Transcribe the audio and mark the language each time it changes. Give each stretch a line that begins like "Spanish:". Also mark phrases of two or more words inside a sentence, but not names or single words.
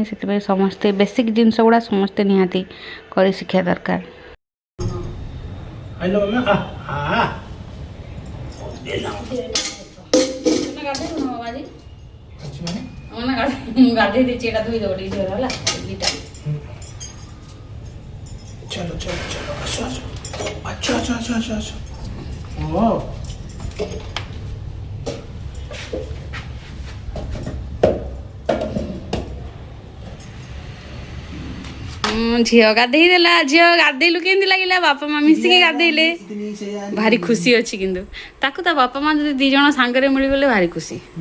Odia: ସେଥିପାଇଁ ସମସ୍ତେ ବେସିକ୍ ଜିନିଷ ଗୁଡ଼ା ସମସ୍ତେ ନିହାତି କରି ଶିଖିବା ଦରକାର। ଗାଧେଇ ଦେଇଛି, ଏଇଟା ଧୋଇଦେବ ଟିକେ ଝିଅର ହେଲା ଦୁଇଟା।
Hindi: चलो चलो चलो आसो आसो अच्छा अच्छा अच्छा अच्छा अच्छा ओ
Odia: ଝିଅ ଗାଧେଇ ଦେଲା। ଝିଅ ଗାଧେଇଲୁ କେମିତି ଲାଗିଲା? ବାପା ମା ମିଶିକି ଗାଧେଇଲେ, ଭାରି ଖୁସି ଅଛି। କିନ୍ତୁ ତାକୁ ତା ବାପା ମା ଯଦି 2 ଜଣ ସାଙ୍ଗରେ ମିଳିଗଲେ ଭାରି ଖୁସି।